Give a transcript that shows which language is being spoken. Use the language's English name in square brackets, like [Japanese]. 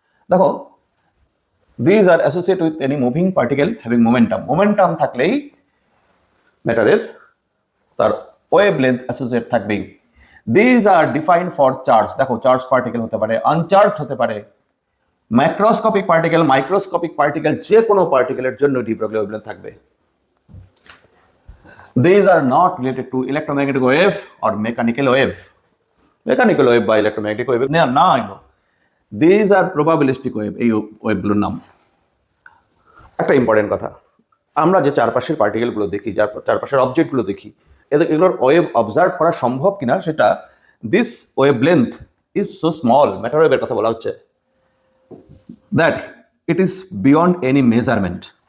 [English] দেখো, these are associate with any moving particle having momentum, [Bangla] momentum থাকলেই ম্যাটারের তার wave length associate থাকবেই। [English] these are defined for charge, [Bangla] দেখো charge particle হতে পারে, আনচার্জ হতে পারে, ম্যাক্রোস্কোপিক পার্টিকেল, মাইক্রোস্কোপিক পার্টিকেল, যে কোনো পার্টিকেলের জন্য ডি ব্রগলি ওয়েভলেন্থ থাকবে। [English] These are not related to electromagnetic wave or mechanical wave. Mechanical wave বা electromagnetic wave না এগুলো। These are probabilistic wave, [Bangla] এই ওয়েভগুলোর নাম। একটা ইম্পর্টেন্ট কথা, আমরা যে চারপাশের পার্টিকেলগুলো দেখি, যার চারপাশের অবজেক্টগুলো দেখি, এগুলোর ওয়েভ অবজার্ভ করা সম্ভব কিনা সেটা, [English] this wavelength is so small, [Bangla] matter ওয়েভের কথা বলা হচ্ছে, [English] That it is beyond any measurement.